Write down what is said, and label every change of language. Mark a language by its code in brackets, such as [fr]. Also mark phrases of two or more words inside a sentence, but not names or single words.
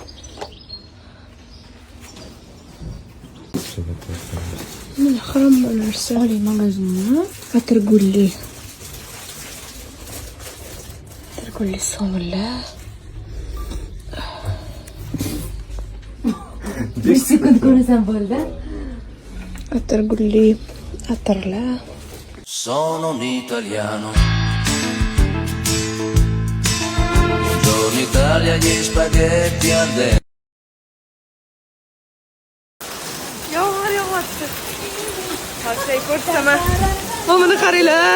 [uz] Mana hamma narsa magazinmi? Atirgulli. Atirgulli sovunlar. 5 sekund ko'rsam bo'ldi. Atirgulli atirlar. [it] Sono un italiano. Buongiorno Italia, gli spaghetti al dente. [uz] Yomg'ir yog'yapti. Hozir ko'rsataman. Mana qaranglar.